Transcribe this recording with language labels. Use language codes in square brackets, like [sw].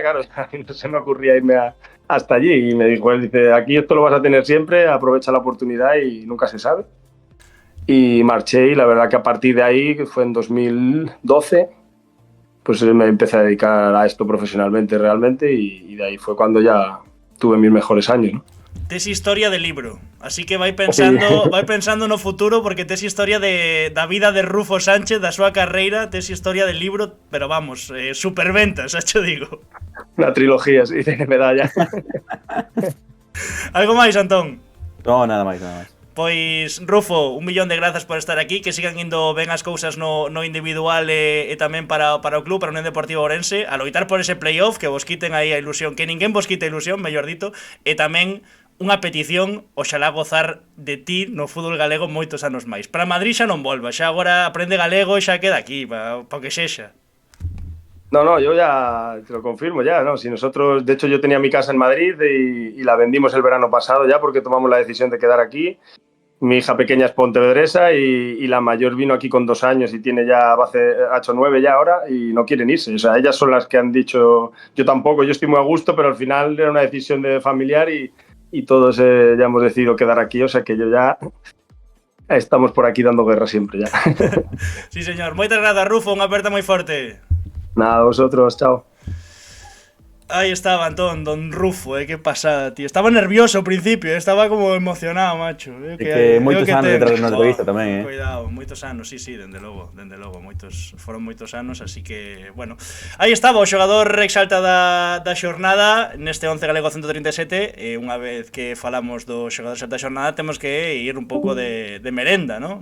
[es] Claro, no se me ocurría irme hasta allí, y me dijo, él dice, aquí esto lo vas a tener siempre, aprovecha la oportunidad y nunca se sabe. Y marché, y la verdad que a partir de ahí, que fue en 2012, pues me empecé a dedicar a esto profesionalmente realmente, y de ahí fue cuando ya tuve mis mejores años, ¿no? [gl] Tes historia de libro, así que vai pensando no futuro, porque tes historia da vida de Rufo Sánchez, da súa carreira, tes historia de libro, pero vamos, superventas, xa cho digo. [es] Una trilogía, sí, de medalla. [gl] Algo máis, Antón? No, nada máis. Pois, Rufo, 1.000.000 de grazas por estar aquí, que sigan indo ben as cousas no individual e tamén para o club, para a Unión Deportiva Ourense, a loitar por ese playoff, que vos quiten aí a ilusión, que ninguén vos quite a ilusión, mellor dito, e tamén unha petición, oxalá gozar de ti no fútbol galego moitos anos máis. Para Madrid xa non volva, xa agora aprende galego e xa queda aquí, para que sexa. [es] No, yo ya te lo confirmo ya, ¿no? Si nosotros, de hecho yo tenía mi casa en Madrid y la vendimos el verano pasado ya, porque tomamos la decisión de quedar aquí. Mi hija pequeña es pontevedresa, y la mayor vino aquí con 2 años y tiene ya, ha hecho 9 ya ahora, y no quieren irse. O sea, ellas son las que han dicho, yo tampoco, yo estoy muy a gusto, pero al final era una decisión de familiar, y todos ya hemos decidido quedar aquí, o sea que yo ya estamos por aquí dando guerra siempre ya. Sí, señor. [gl] Moitas grazas, Rufo, unha aperta moi forte. [es] Nada, vosotros, chao. Ahí estaba, Antón, don Rufo, qué pasada, tío. Estaba nervioso al principio, estaba como emocionado, macho. [gl] Que moitos anos detrás da entrevista tamén, Cuidado, moitos anos, sí, dende logo, foron moitos anos, así que, bueno. Aí estaba o xogador exalta da xornada neste 11 galego 137, e unha vez que falamos do xogador exalta da xornada temos que ir un pouco de merenda, ¿no?